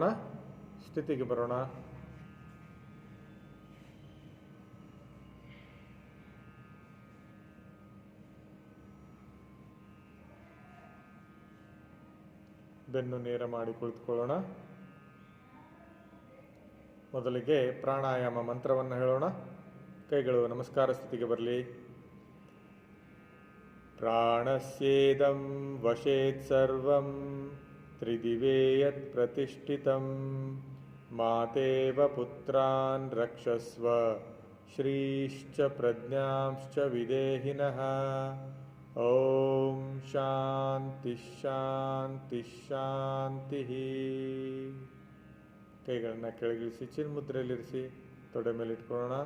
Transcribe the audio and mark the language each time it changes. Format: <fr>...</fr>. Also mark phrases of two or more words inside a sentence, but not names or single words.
<kn>ಸ್ಥಿತಿಗೆ ಬರೋಣ. ಬೆನ್ನು ನೇರ ಮಾಡಿ ಕುಳಿತುಕೊಳ್ಳೋಣ. ಮೊದಲಿಗೆ ಪ್ರಾಣಾಯಾಮ ಮಂತ್ರವನ್ನು ಹೇಳೋಣ. ಕೈಗಳು ನಮಸ್ಕಾರ ಸ್ಥಿತಿಗೆ ಬರಲಿ.</kn> <sa>ಪ್ರಾಣಸ್ಯೇದಂ ವಶೇತ್ ಸರ್ವಂ ತ್ರಿದಿವೇ ಯತ್ ಪ್ರತಿಷ್ಠಿತಂ ಮಾತೇವ ಪುತ್ರಾನ್ ರಕ್ಷಸ್ವ ಶ್ರೀಶ್ಚ ಪ್ರಜ್ಞಾಂಶ್ಚ ವಿದೇಹಿನಃ. ಓಂ ಶಾಂತಿ ಶಾಂತಿ ಶಾಂತಿ.</sa> <kn>ಕೈಗಳನ್ನು ಕೆಳಗಿಳಿಸಿ ಚಿನ್ಮುದ್ರೆಯಲ್ಲಿರಿಸಿ ತೊಡೆ ಮೇಲೆ ಇಟ್ಕೊಳ್ಳೋಣ.</kn>